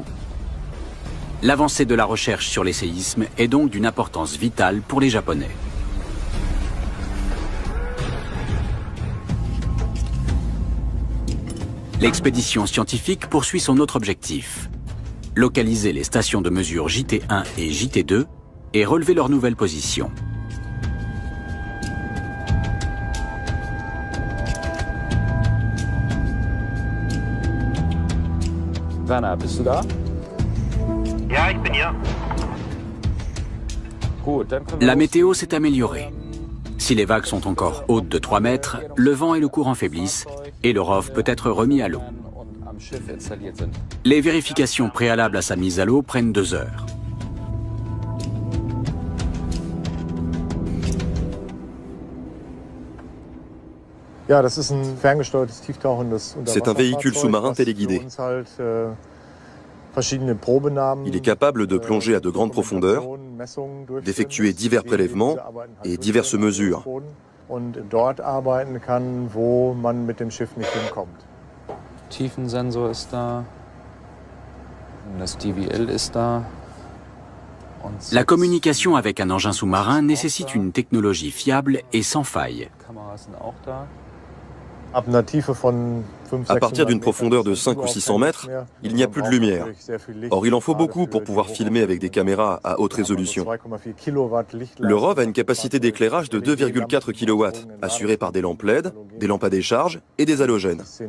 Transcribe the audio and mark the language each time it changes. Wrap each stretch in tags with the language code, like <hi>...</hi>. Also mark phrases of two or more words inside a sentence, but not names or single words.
<fr>L'avancée de la recherche sur les séismes est donc d'une importance vitale pour les Japonais. L'expédition scientifique poursuit son autre objectif: localiser les stations de mesure JT1 et JT2 et relever leur nouvelle position.</fr> <de>Werner, bist du da? Ja, ich bin hier.</de> <fr>La météo s'est améliorée. Si les vagues sont encore hautes de 3 mètres, le vent et le courant faiblissent et le ROV peut être remis à l'eau. Les vérifications préalables à sa mise à l'eau prennent 2 heures. C'est un véhicule sous-marin téléguidé. Il est capable de plonger à de grandes profondeurs, d'effectuer divers prélèvements et diverses mesures.</fr> <de>Tiefensensor ist da. Das DVL ist da.</de> <fr>La communication avec un engin sous-marin nécessite une technologie fiable et sans faille. À partir d'une profondeur de 500 ou 600 mètres, il n'y a plus de lumière. Or, il en faut beaucoup pour pouvoir filmer avec des caméras à haute résolution. Le ROV a une capacité d'éclairage de 2,4 kW, assurée par des lampes LED, des lampes à décharge et des halogènes.</fr>